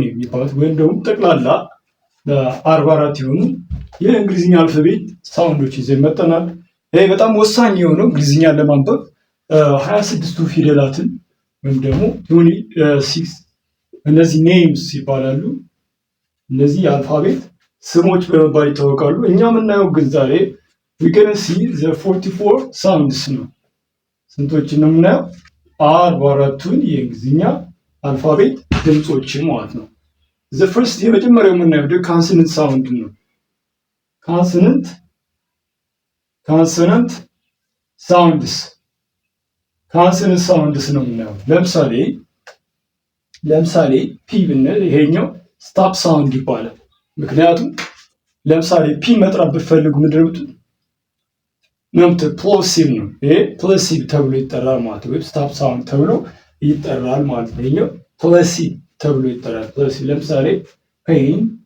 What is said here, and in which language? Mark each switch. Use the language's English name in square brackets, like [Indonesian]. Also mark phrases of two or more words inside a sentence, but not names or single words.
[Amharic] የሚባሉት ወይም ደግሞ ጠቅላላ 44 የሆኑ የእንግሊዝኛ አልፋቤት ሳውንዶች ይዘን መጥተናል። ይሄ በጣም ወሳኝ የሆነው እንግሊዝኛ ለማንበብ 26ቱ ፊደላትን ወይም ደግሞ 26 እነዚህ ኔምስ ይባላሉ። እነዚህ የአልፋቤት ስሞች በመባል ይታወቃሉ። እኛ የምናየው ግን ዛሬ [English] we can see the 44 sounds [Amharic] ነው። ስንቶችን ነው የምናየው? 44ቱን የእንግሊዝኛ አልፋቤት ድምጾችን ማለት ነው። [English] the first [Amharic] የመጀመሪያው የምናየው [English] consonant sound [Amharic] ነው። ካንስነንት ሳውንድስ ነው የምናየው። ለምሳሌ ፒ ብንል ይሄኛው [English] stop sound [Amharic] ይባላል። ምክንያቱም ለምሳሌ ፒ መጥራት ብትፈልጉ ምድርብቱ ፕሎሲቭ ነው። ይሄ ፕሎሲቭ ተብሎ ይጠራል ማለት ነው። [English] stop sound [Amharic] ተብሎ ይጠራል ማለት ነው። ይሄኛው ፕሎሲቭ ተብሎ ይጠራል። ፕሎሲቭ ለምሳሌ ፔን